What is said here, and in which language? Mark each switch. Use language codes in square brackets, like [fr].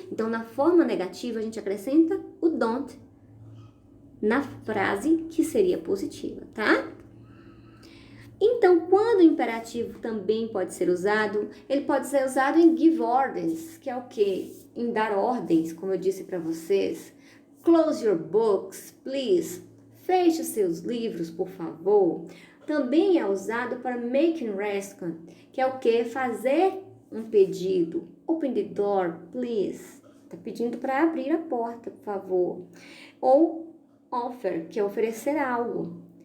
[pt] Então, na forma negativa, a gente acrescenta o don't na frase que seria positiva, tá? Então, quando o imperativo também pode ser usado, ele pode ser usado em [en] give orders, [pt] que é o quê? Em dar ordens, como eu disse para vocês. [en] Close your books, please. [pt] Feche os seus livros, por favor. Também é usado para [en] make a request, [pt] que é o quê? Fazer um pedido. [en] Open the door, please. [pt] Está pedindo para abrir a porta, por favor. Ou offer, que é oferecer algo.